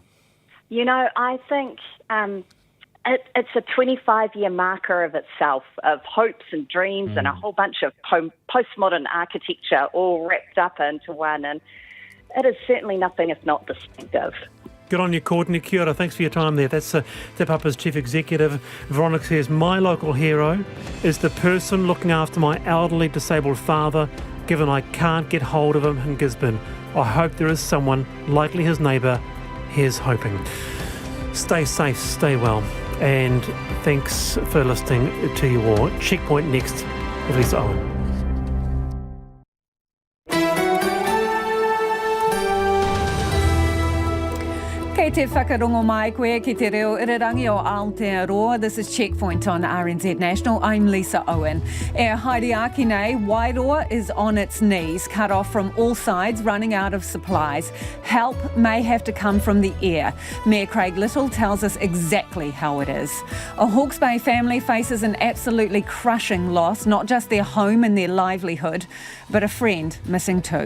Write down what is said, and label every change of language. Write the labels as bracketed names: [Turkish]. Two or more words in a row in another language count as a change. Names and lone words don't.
[English] You know, I think it's a 25-year marker of itself, of hopes and dreams and a whole bunch of postmodern architecture all wrapped up into one. And it is certainly nothing if not distinctive. Good on you, Courtney. [Māori] Kia ora. [English] Thanks for your time there. That's Te Papa's Chief Executive. Veronica says, my local hero is the person looking after my elderly disabled father, given I can't get hold of him in Gisborne. I hope there is someone, likely his neighbour. Here's hoping. Stay safe, stay well, and thanks for listening to you all. Checkpoint next with Lisa Owen. [Māori] Kei te whakarongo mai koe ki te reo irirangi o Aotearoa. [English] This is Checkpoint on RNZ National. I'm Lisa Owen. [Māori] E haere nei, [English] Wairoa is on its knees, cut off from all sides, running out of supplies. Help may have to come from the air. Mayor Craig Little tells us exactly how it is. A Hawke's Bay family faces an absolutely crushing loss, not just their home and their livelihood, but a friend missing too.